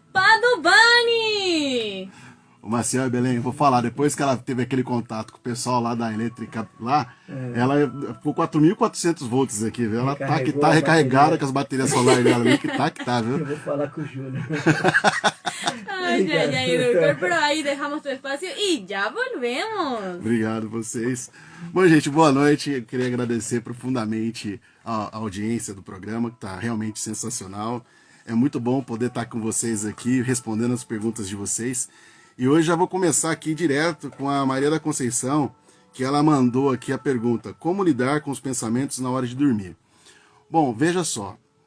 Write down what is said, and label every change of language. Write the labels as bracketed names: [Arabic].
[Portuguese] Padovani. O Marcel e Belém, eu vou falar, depois que ela teve aquele contato com o pessoal lá da elétrica lá, ela ficou 4.400 volts aqui, viu? Ela tá que tá recarregada com as baterias solares dela ali, que tá, viu? Eu vou falar com o Júnior. [Spanish] Ay, doctor, pero ahí dejamos tu espacio y ya volvemos. [Portuguese] Obrigado vocês. Bom, gente, boa noite. Eu queria agradecer profundamente a audiência do programa, que tá realmente sensacional. É muito bom poder estar com vocês aqui, respondendo as perguntas de vocês. E hoje já vou começar aqui direto com a Maria da Conceição, que ela mandou aqui a pergunta: como lidar com os pensamentos na hora de dormir? Bom, veja só.